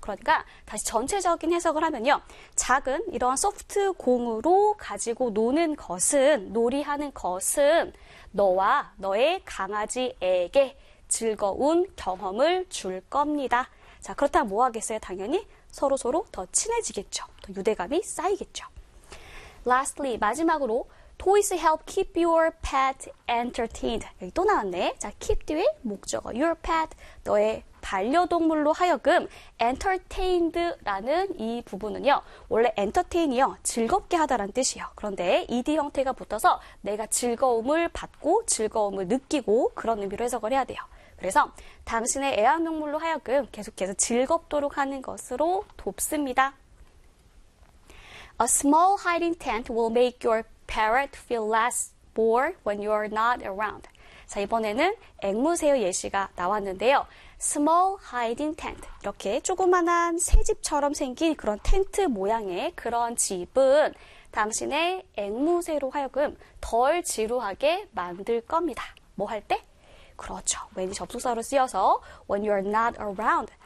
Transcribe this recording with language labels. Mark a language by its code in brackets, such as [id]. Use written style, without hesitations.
[ko] 그러니까 다시 전체적인 해석을 하면요. 작은 이러한 소프트 공으로 가지고 노는 것은, 놀이하는 것은 너와 너의 강아지에게 즐거운 경험을 줄 겁니다. 자, 그렇다면 뭐 하겠어요? 당연히 서로서로 더 친해지겠죠. 더 유대감이 쌓이겠죠. [en] Lastly, [ko] 마지막으로, [en] toys help keep your pet entertained. [ko] 여기 또 나왔네. 자, keep 뒤에 목적어, your pet, 너의 반려동물로 하여금 entertained라는 이 부분은요, 원래 entertain이요, 즐겁게 하다라는 뜻이에요. 그런데 ed 형태가 붙어서 내가 즐거움을 받고 즐거움을 느끼고 그런 의미로 해석을 해야 돼요. 그래서 당신의 애완동물로 하여금 계속해서 즐겁도록 하는 것으로 돕습니다. [en] A small hiding tent will make your parrot feel less bored when you are not around. [ko] 자, 이번에는 앵무새의 예시가 나왔는데요. [en] Small hiding tent. [ko] 이렇게 조그만한 새집처럼 생긴 그런 텐트 모양의 그런 집은 당신의 앵무새로 하여금 덜 지루하게 만들 겁니다. 뭐할 때? 그렇죠. when이 접속사로 쓰여서 [en] when you are not around.